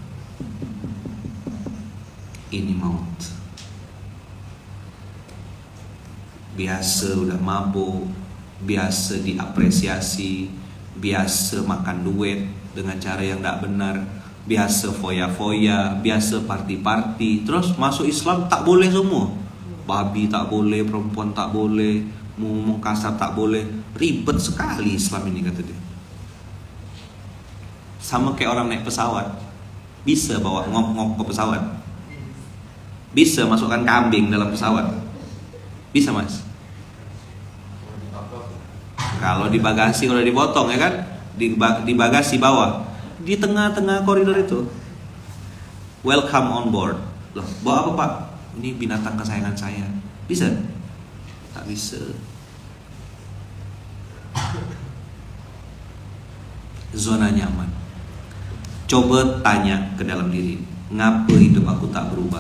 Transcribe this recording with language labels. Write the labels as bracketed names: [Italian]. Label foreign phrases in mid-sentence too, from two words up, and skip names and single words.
[Indonesian] Ini maut. Biasa udah mabuk, biasa diapresiasi, biasa makan duit dengan cara yang tidak benar, biasa foya-foya, biasa party-party. Terus masuk Islam tak boleh semua. Babi tak boleh, perempuan tak boleh, ngomong kasar tak boleh. Ribet sekali Islam ini, kata dia. Sama kayak orang naik pesawat. Bisa bawa ngop-ngop ke pesawat? Bisa masukkan kambing dalam pesawat? Bisa mas? Kalau di bagasi udah dipotong, ya kan? Di bagasi bawah, di tengah-tengah koridor itu, [English] welcome on board. [Indonesian] Loh, bawa apa pak? Ini binatang kesayangan saya. Bisa? Tak bisa. Zona nyaman. Coba tanya ke dalam diri, ngapa hidup aku tak berubah?